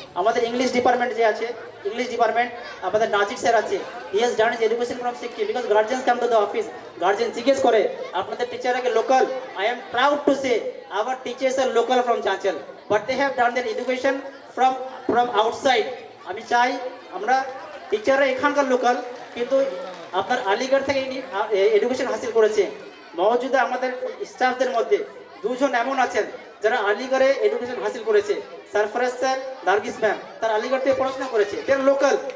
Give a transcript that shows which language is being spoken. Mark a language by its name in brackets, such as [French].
[Bangla] আমাদের English department যে আছে, ইংলিশ ডিপার্টমেন্ট আমাদের নাজির স্যার আছে, [English] he has done his education from Sikkim, because guardians come to the office, [Bangla] guardian জিজ্ঞেস করে আপনাদের টিচাররা কি local? [English] I am proud to say our teachers are local from Chanchal, but they have done their education from outside. [Bangla] আমি চাই আমরা টিচাররা এখানকার লোকাল, কিন্তু আপনার আলিগড় থেকে এডুকেশন হাসিল করেছে। মওজুদা আমাদের স্টাফদের মধ্যে 2 জন এমন আছেন যারা আলিগড়ে এডুকেশন হাসিল করেছে। সরফরাজ স্যার, নার্গিস ম্যাম, তারা আলিগড় থেকে পড়াশোনা করেছে, [English] They are local.